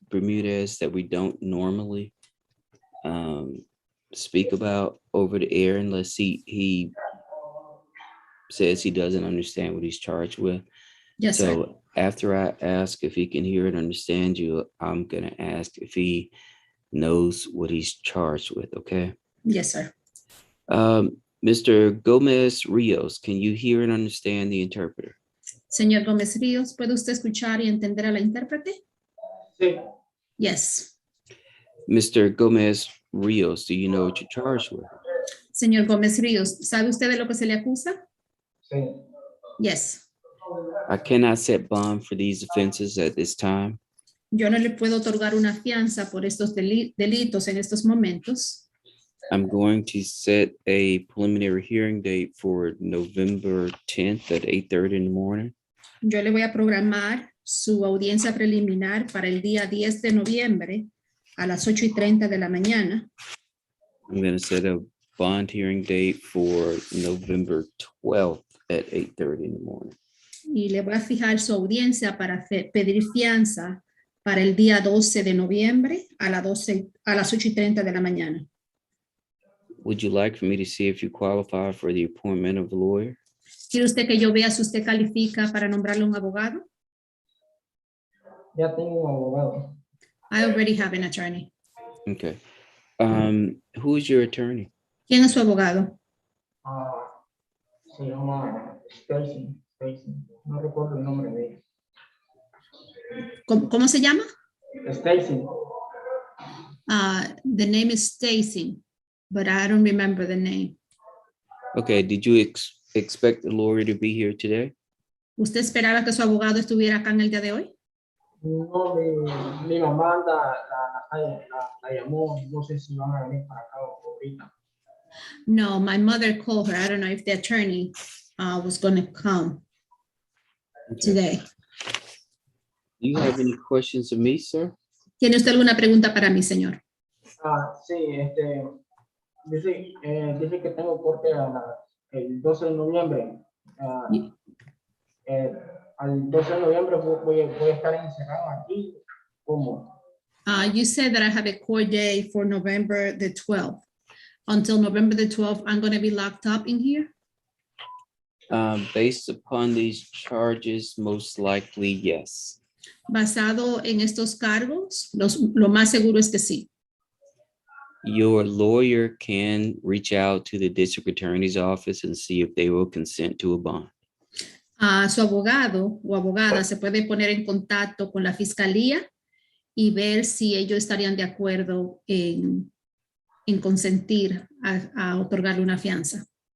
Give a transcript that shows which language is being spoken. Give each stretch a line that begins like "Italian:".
English: Bermudez, that we don't normally speak about over the air unless he says he doesn't understand what he's charged with. Yes, sir. So after I ask if he can hear and understand you, I'm gonna ask if he knows what he's charged with, okay? Yes, sir. Mr. Gomez Rios, can you hear and understand the interpreter?
Spanish: Señor Gómez Ríos, ¿puede usted escuchar y entender a la intérprete? Sí,
English: Yes. Mr. Gomez Rios, do you know what you're charged with?
Spanish: Señor Gómez Ríos, ¿sabe usted de lo que se le acusa? sí.
English: Yes. I cannot set bond for these offenses at this time.
Spanish: Yo no le puedo otorgar una fianza por estos delitos en estos momentos.
English: I'm going to set a preliminary hearing date for November 10th at 8:30 in the morning.
Spanish: Yo le voy a programar su audiencia preliminar para el día 10 de noviembre a las 8:30 de la mañana.
English: I'm going to set a bond hearing date for November 12th at 8:30 in the morning.
Spanish: Y le voy a fijar su audiencia para pedir fianza para el día 12 de noviembre a las 8:30 de la mañana.
English: Would you like for me to see if you qualify for the appointment of a lawyer?
Spanish: ¿Quiere usted que yo vea si usted califica para nombrarle un abogado? Ya tengo un abogado.
English: I already have an attorney. Okay. Who is your attorney?
Spanish: ¿Quién es su abogado? Se llama Stacy. No recuerdo el nombre de ella. ¿Cómo se llama? Stacy.
English: The name is Stacy, but I don't remember the name. Okay, did you expect the lawyer to be here today?
Spanish: ¿Usted esperaba que su abogado estuviera acá en el día de hoy? No, mi mamá la llamó. No sé si van a venir para acá ahorita.
English: No, my mother called her. I don't know if the attorney was going to come today. Do you have any questions of me, sir?
Spanish: ¿Tiene usted alguna pregunta para mí, señor? Sí, dice que tengo corte el 12 de noviembre. Al 12 de noviembre voy a estar encerrado aquí. ¿Cómo?
English: You said that I have a court day for November the 12th. Until November the 12th, I'm going to be locked up in here? Based upon these charges, most likely, yes.
Spanish: Basado en estos cargos, lo más seguro es que sí.
English: Your lawyer can reach out to the district attorney's office and see if they will consent to a bond.
Spanish: Su abogado o abogada se puede poner en contacto con la fiscalía y ver si ellos estarían de acuerdo en consentir a otorgarle una fianza.